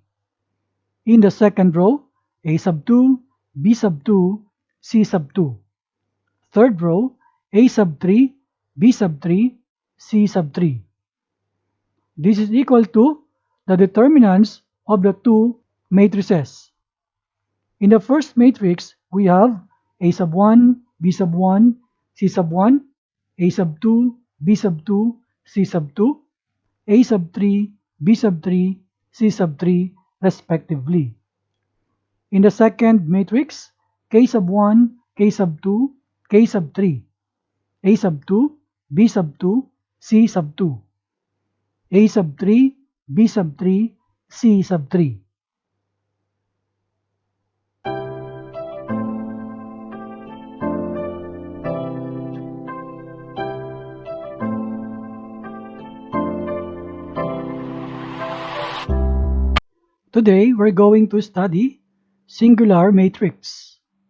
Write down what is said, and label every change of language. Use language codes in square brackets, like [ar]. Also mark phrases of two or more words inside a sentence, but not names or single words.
[en] In the second row, A sub 2, B sub 2, C sub 2. Third row, A sub 3, B sub 3, C sub 3. This is equal to the determinants of the two matrices. In the first matrix, we have A sub 1, B sub 1, C sub 1, A sub 2, B sub 2, C sub 2, A sub 3, B sub 3, C sub 3, respectively. In the second matrix, K sub 1, K sub 2, K sub 3, A sub 2, B sub 2, C sub 2, A sub 3, B sub 3, C sub 3. Today, we're going to study singular matrix.